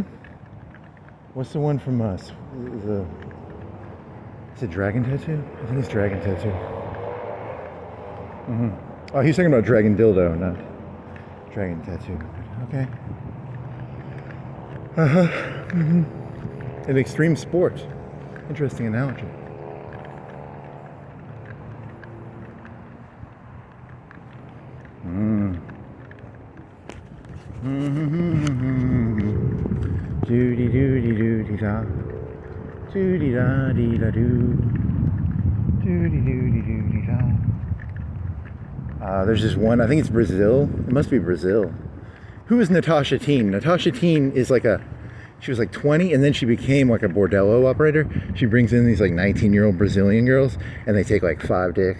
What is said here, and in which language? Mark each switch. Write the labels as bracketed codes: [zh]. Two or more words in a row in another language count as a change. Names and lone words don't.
[en] What's the one from us? Is it dragon tattoo? I think it's dragon tattoo. Oh, he's talking about dragon dildo, not dragon tattoo. Okay. An extreme sport. Interesting analogy. Doody doody doody da. Doody da dee da doo. Doody doody doody da. There's this one, I think it's Brazil. It must be Brazil. Who is Natasha Teen? Natasha Teen is she was like 20 and then she became like a bordello operator. She brings in these like 19-year-old Brazilian girls and they take like 5 dicks.